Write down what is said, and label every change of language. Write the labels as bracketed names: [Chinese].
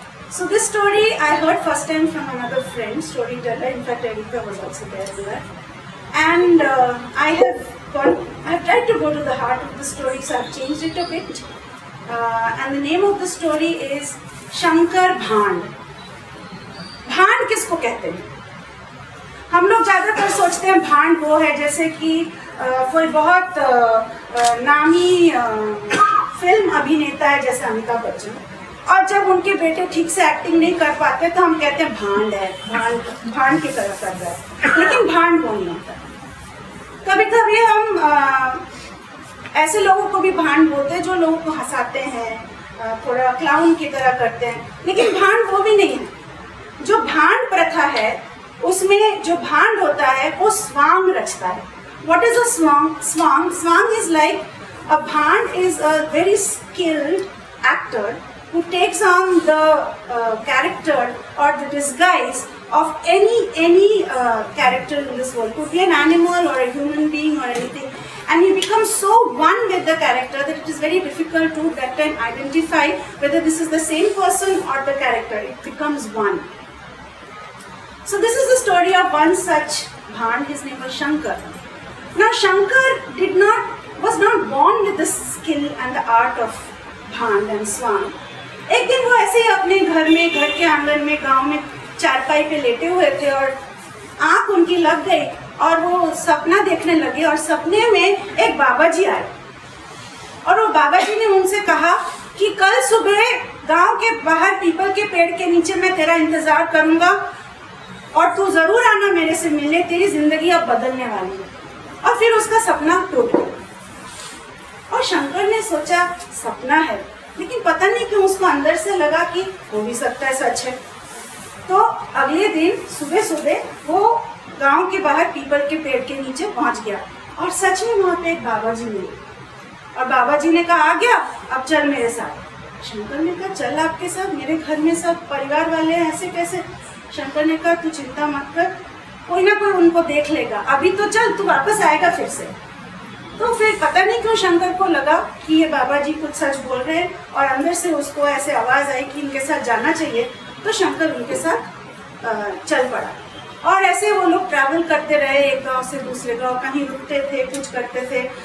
[English] So this story I heard first time from another friend, storyteller. In fact, Erika was also there with that. And I have tried to go to the heart of the story, so I've changed it a bit. And the name of the story is Shankar Bhand. [Hindi] भांड किसको कहते हैं? हम लोग ज़्यादातर सोचते हैं भांड वो है जैसे कि कोई बहुत नामी फिल्म अभिनेता है जैसे अमिताभ बच्चन, और जब उनके बेटे ठीक से एक्टिंग नहीं कर पाते तो हम कहते हैं भांड है, भांड की तरह कर रहा है. लेकिन भांड वो नहीं होता. कभी कभी हम ऐसे लोगों को भी भांड बोलते हैं जो लोगों को हंसाते हैं, थोड़ा क्लाउन की तरह करते हैं, लेकिन भांड वो भी नहीं है. जो भांड प्रथा है उसमें जो भांड होता है वो स्वांग रचता है. [English] What is a swang? Swang is like a bhand is a very skilled actor who takes on the character or the disguise of any character in this world. Could be an animal or a human being or anything, and he becomes so one with the character that it is very difficult to that time identify whether this is the same person or the character. It becomes one. So this is the story of one such bhand. His name was Shankar. Now Shankar was not born with the skill and the art of bhand and swang. [Hindi] एक दिन वो ऐसे ही अपने घर के आंगन में गांव में चारपाई पे लेटे हुए थे और आंख उनकी लग गई और वो सपना देखने लगे, और सपने में एक बाबा जी आए और वो बाबा जी ने उनसे कहा कि कल सुबह गांव के बाहर पीपल के पेड़ के नीचे मैं तेरा इंतजार करूंगा और तू जरूर आना मेरे से मिलने, तेरी जिंदगी अब बदलने वाली है. और फिर उसका सपना टूट गया और शंकर ने सोचा सपना है, लेकिन पता नहीं क्यों उसको अंदर से लगा कि हो भी सकता है सच है. तो अगले दिन सुबह सुबह वो गांव के बाहर पीपल के पेड़ के नीचे पहुंच गया और सच में वहां पे एक बाबा जी मिले और बाबा जी ने कहा आ गया, अब चल मेरे साथ. शंकर ने कहा चल आपके साथ, मेरे घर में सब परिवार वाले हैं, ऐसे कैसे? शंकर ने कहा तू चिंता मत कर, कोई ना कोई उनको देख लेगा, अभी तो चल, तू वापस आएगा फिर से. तो फिर पता नहीं क्यों शंकर को लगा कि ये बाबा जी कुछ सच बोल रहे हैं और अंदर से उसको ऐसे आवाज़ आई कि इनके साथ जाना चाहिए. तो शंकर उनके साथ चल पड़ा और ऐसे वो लोग ट्रैवल करते रहे एक गांव से दूसरे गांव, कहीं रुकते थे, कुछ करते थे.